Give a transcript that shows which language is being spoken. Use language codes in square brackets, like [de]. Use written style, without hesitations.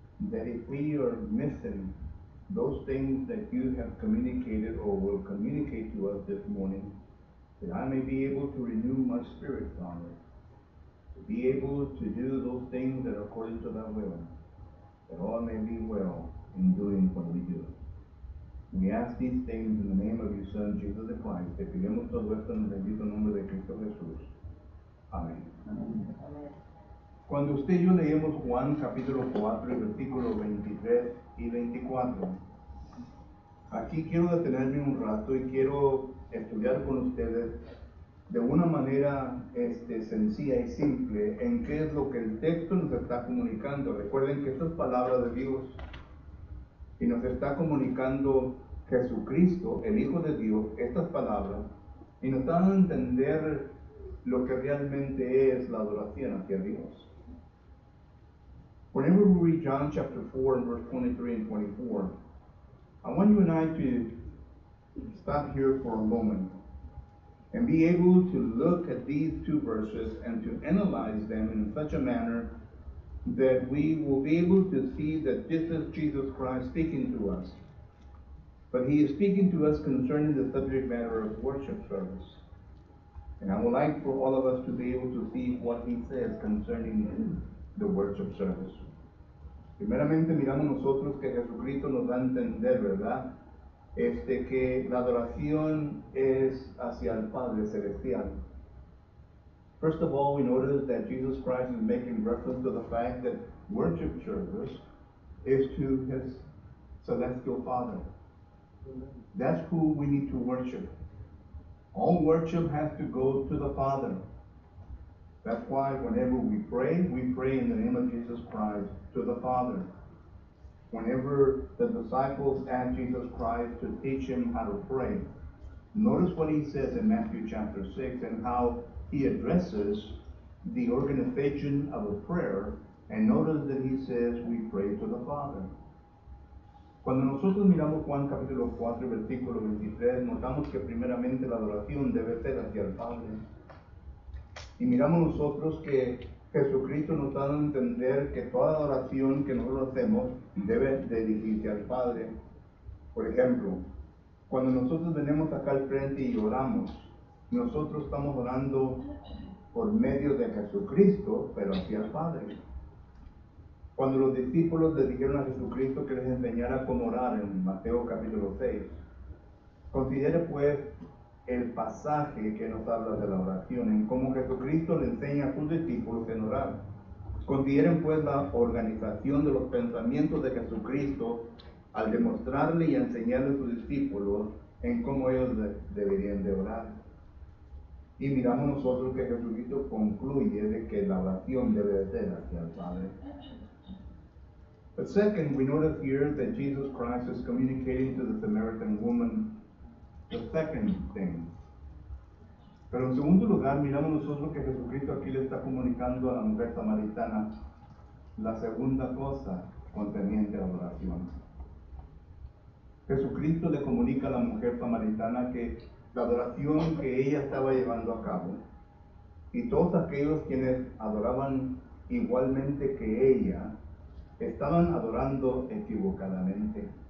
[en] That if we are missing those things that you have communicated or will communicate to us this morning, that I may be able to renew my spirit, Father, to be able to do those things that are according to thy will, that all may be well in doing what we do. We ask these things in the name of your Son, Jesus the Christ. [es] Te pedimos todo esto en el bendito nombre de Cristo Jesús. Amén. Cuando usted y yo leemos Juan capítulo 4 y versículos 23 y 24, aquí quiero detenerme un rato y quiero estudiar con ustedes de una manera sencilla y simple en qué es lo que el texto nos está comunicando. Recuerden que esto es palabra de Dios y nos está comunicando Jesucristo, el Hijo de Dios, estas palabras, y nos dan a entender lo que realmente es la adoración hacia Dios. [en] Whenever we read John chapter 4 and verse 23 and 24, I want you and I to stop here for a moment and be able to look at these two verses and to analyze them in such a manner that we will be able to see that this is Jesus Christ speaking to us. But he is speaking to us concerning the subject matter of worship service. And I would like for all of us to be able to see what he says concerning the worship service. [es] Primeramente miramos nosotros que Jesucristo nos da a entender, ¿verdad? Que la adoración es hacia el Padre Celestial. [en] First of all, we notice that Jesus Christ is making reference to the fact that worship service is to his celestial Father. That's who we need to worship. All worship has to go to the Father. That's why whenever we pray in the name of Jesus Christ to the Father. Whenever the disciples asked Jesus Christ to teach him how to pray, notice what he says in Matthew chapter 6 and how he addresses the organization of a prayer, and notice that he says we pray to the Father. [es] Cuando nosotros miramos Juan capítulo 4, versículo 23, notamos que primeramente la adoración debe ser hacia el Padre. Y miramos nosotros que Jesucristo nos da a entender que toda adoración que nosotros hacemos debe dirigirse al Padre. Por ejemplo, cuando nosotros venimos acá al frente y oramos, nosotros estamos orando por medio de Jesucristo, pero hacia el Padre. Cuando los discípulos le dijeron a Jesucristo que les enseñara cómo orar en Mateo capítulo 6, considere pues el pasaje que nos habla de la oración, en cómo Jesucristo le enseña a sus discípulos en orar. Consideren pues la organización de los pensamientos de Jesucristo al demostrarle y enseñarle a sus discípulos en cómo ellos deberían de orar. Y miramos nosotros que Jesucristo concluye de que la oración debe de ser hacia el Padre. [en] But second, we notice here that Jesus Christ is communicating to the Samaritan woman the second thing. [es] Pero en segundo lugar, miramos nosotros que Jesucristo aquí le está comunicando a la mujer samaritana la segunda cosa concerniente a la adoración. Jesucristo le comunica a la mujer samaritana que la adoración que ella estaba llevando a cabo y todos aquellos quienes adoraban igualmente que ella estaban adorando equivocadamente.